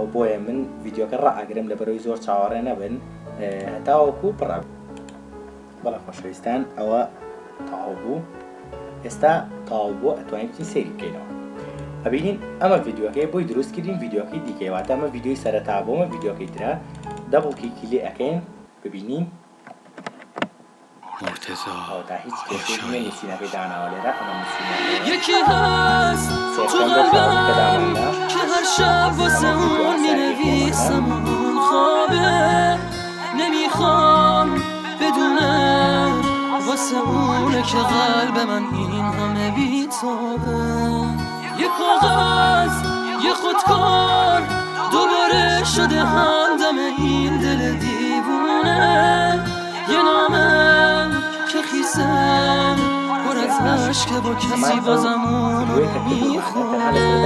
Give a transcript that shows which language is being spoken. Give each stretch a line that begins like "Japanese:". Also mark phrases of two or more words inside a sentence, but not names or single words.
Central Kurdish: بۆیە من ڤیدیۆکە ڕائگرم لە بەرەوەی زۆر چاوەڕێ نەبن هەتاوەکو پڕ بەڵام خۆشەویستان ئەوە تاو بوو ئێستا تاو بووە ئەتوانین سەیری بکەینەوە ئەبینین ئەمە ڤیدیۆکەی بۆی دروست کردین ڤیدیۆکەی دیکەواتە ئەمە ڤیدیۆی سەرەتا بۆمە ڤیدیۆکەی ترە دەبڵکی کلی ئەەکەین ببینین مرتضی تا هیچ کێشەیەک نییە نووسینەکەی داناوە لێرە ئەمە
Persian: یکی هست تو قلبم که هر شب واسه اون مینویسم اون خوابه نمیخوام بدونم واسه اونه که قلب من این همه بیتابه یه کاغذ یه خودکار دوباره شده همدم این دل دیوونه یه نامه که خیسم پر از عشق با کسی بازم اونو میخونه